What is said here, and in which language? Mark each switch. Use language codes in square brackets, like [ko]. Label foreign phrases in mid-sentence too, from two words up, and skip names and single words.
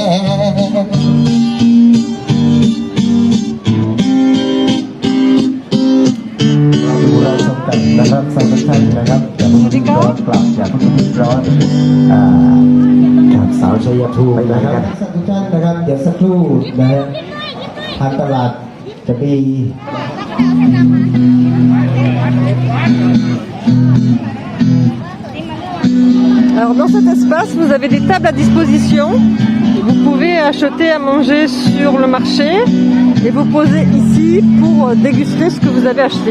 [th] เราชมกันนะครับสำหรับท่านนะครับอย่าเพิ่งรีบร้อนกลับอย่าเพิ่งรีบร้อนสาวชัยภูมินะครับทุกท่านนะครับเดี๋ยวสักครู่นะฮะทางตลาดจะมี [fr] Alors dans cet espace, vous avez des tables à disposition. Vous pouvez acheter à manger sur le marché et vous poser ici pour déguster ce que vous avez acheté.